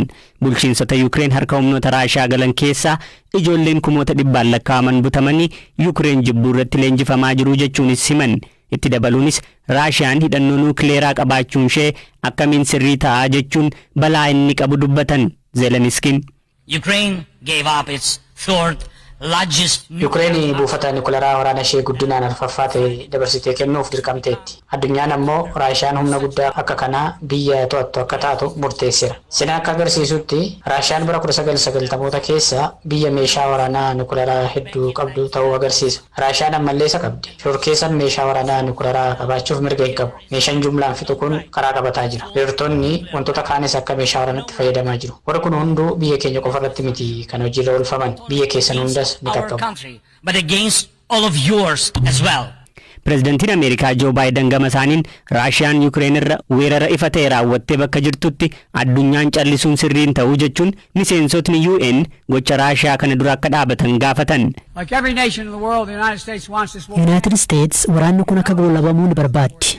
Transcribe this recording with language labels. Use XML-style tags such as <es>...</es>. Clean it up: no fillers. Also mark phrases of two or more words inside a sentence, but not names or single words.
<om>Bulchiinsota Ukraine harka humnoota Raashiyaa galan keessaa ijoolleen kumoota dhibbaan lakkaa'aman butamanii Ukraine jibbuu irratti leenjifamaa jiru jechuunis himan. Itti dabaluunis Raashiyaan hidhannoo nuukileeraa qabaachuun ishee akkamiin sirrii ta'aa jechuun balaa inni qabu dubbatan. Zelenskin</om> <en>Ukraine gave up its third largest</en> <om>Ukraine buufata nuukileeraa waraana ishee guddinaan arfaffaa ta'e dabarsitee kennuuf dirqamteetti. Addunyaan ammoo Raashiyaan humna guddaa akka kanaa biyya to'attu akka taatu murteesseera. Sina akka agarsiisutti Raashiyaan bara 1990moota keessa biyya meeshaa waraanaa nuukileeraa hedduu qabdu ta'uu agarsiisa. Raashiyaan ammallee isa qabdi. Shorkeessan meeshaa waraanaa nuukileeraa qabaachuuf mirga hin qabu. Meeshaan jumlaan fixu kun karaa qabataa jira. Loltoonni wantoota kaanis akka meeshaa waraanaatti fayyadamaa jiru. Warri kun hunduu biyya keenya qofa irratti miti kan hojiirra oolfaman. Biyya keessan hundas</om> <en>our country, but against all of yours as well.</en> <om>Pirezidaantiin Ameerikaa Joo Baayiden gama isaaniin Raashiyaan Ukraine irra weerara ifa ta'e raawwattee bakka jirtutti addunyaan callisuun sirriin ta'uu jechuun miseensotni UN gocha Raashiyaa kana dura akka dhaabatan gaafatan. United States waraanni kun akka goolabamuu ni barbaaddi.</om>